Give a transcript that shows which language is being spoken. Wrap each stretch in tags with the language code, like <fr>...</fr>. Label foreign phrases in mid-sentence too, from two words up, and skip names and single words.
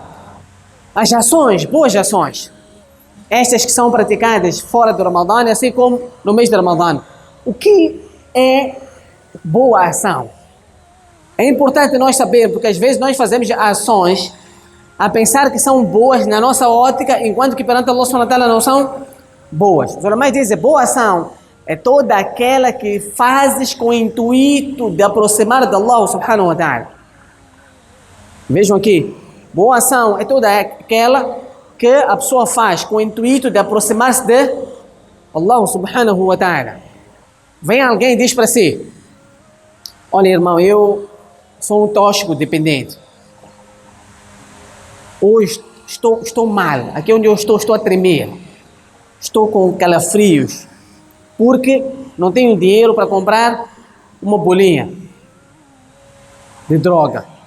<pt>As ações, boas ações, estas que são praticadas fora do Ramadã, assim como no mês de Ramadã. O que é boa ação? É importante nós saber, porque às vezes nós fazemos ações a pensar que são boas na nossa ótica, enquanto que perante</pt> <ar>الله سبحانه وتعالى</ar> <pt>não são boas. Os ulamás dizem: boa ação é toda aquela que fazes com o intuito de aproximar de</pt> <ar>الله سبحانه وتعالى.</ar> <pt>Vejam aqui, boa ação é toda aquela que a pessoa faz com o intuito de aproximar-se de</pt> <ar>الله سبحانه وتعالى.</ar> <pt>Vem alguém e diz para si: Olha, irmão, eu sou um tóxico dependente. Hoje estou mal. Aqui onde eu estou a tremer. Estou com calafrios. Porque não tenho dinheiro para comprar uma bolinha de droga.</pt>